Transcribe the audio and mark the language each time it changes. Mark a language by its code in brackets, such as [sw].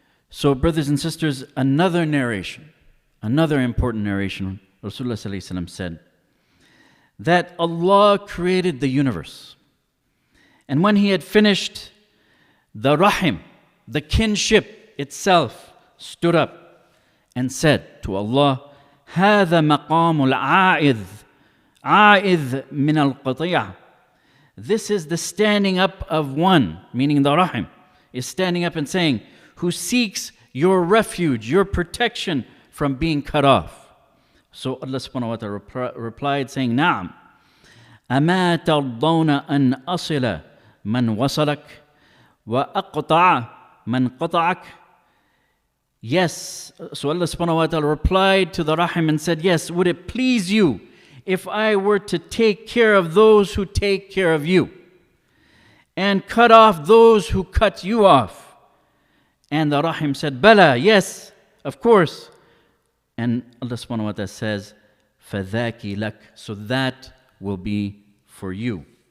[en] So brothers and sisters, another important narration, Rasulullah sallallahu alaihi wasallam said that Allah created the universe, and when He had finished, the Rahim, the kinship itself, stood up and said to Allah, [ar] هذا مقام العائذ عائذ من القطيعة. [en] This is the standing up of one, meaning the Rahim, is standing up and saying, who seeks your refuge, your protection from being cut off. So Allah subhanahu wa ta'ala replied saying, [ar] نعم أما ترضون أن أصل من وصلك وأقطع من قطعك. [en] Yes, so Allah subhanahu wa ta'ala replied to the Rahim and said, yes, would it please you if I were to take care of those who take care of you and cut off those who cut you off? And the Rahim said, Bala, yes, of course. And Allah subhanahu wa ta'ala says, [ar] فَذَاكِ لَكَ, [en] so that will be for you.